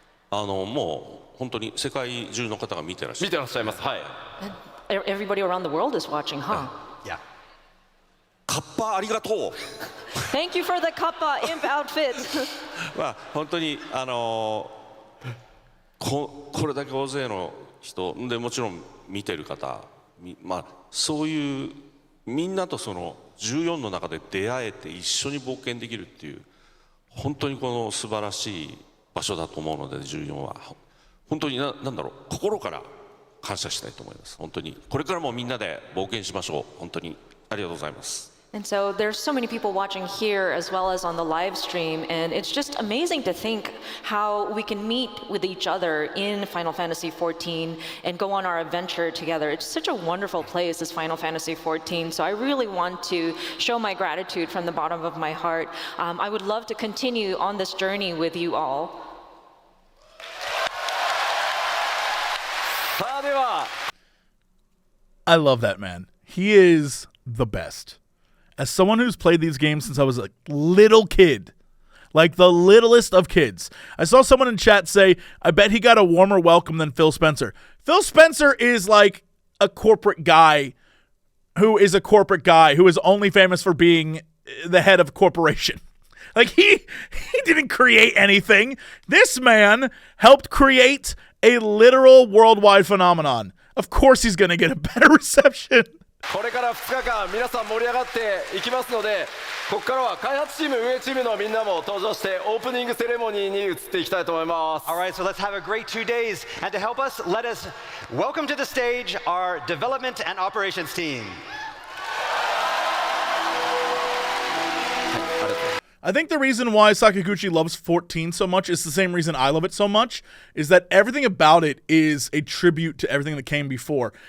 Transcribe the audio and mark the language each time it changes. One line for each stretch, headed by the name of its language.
Japanese: もう本当に世界中の方が見てらっしゃる。見てらっしゃいます。はい。
English: Everybody around the world is watching, huh? Yeah.
Japanese: カッパありがとう。
English: Thank you for the kappa imp outfit.
Japanese: まあ本当にこれだけ大勢の人でもちろん見てる方、まあそういうみんなとその14の中で出会えて一緒に冒険できるっていう本当にこの素晴らしい場所だと思うので14は本当になんだろう心から感謝したいと思います。本当にこれからもみんなで冒険しましょう。本当にありがとうございます。
English: And so there's so many people watching here as well as on the live stream, and it's just amazing to think how we can meet with each other in Final Fantasy XIV and go on our adventure together. It's such a wonderful place, this Final Fantasy XIV, so I really want to show my gratitude from the bottom of my heart. I would love to continue on this journey with you all.
Japanese: さあでは
English: I love that man. He is the best. As someone who's played these games since I was a little kid, like the littlest of kids, I saw someone in chat say, I bet he got a warmer welcome than Phil Spencer. Phil Spencer is like a corporate guy who is only famous for being the head of a corporation. Like he didn't create anything. This man helped create a literal worldwide phenomenon. Of course he's going to get a better reception.
Japanese: これから2日間皆さん盛り上がっていきますので、ここからは開発チーム運営チームのみんなも登場してオープニングセレモニーに移っていきたいと思います。
English: All right, so let's have a great 2 days. And to help us, let us welcome to the stage our development and operations team. I think the reason why Sakaguchi loves 14 so much is the same reason I love it so much, is that everything about it is a tribute to everything that came before.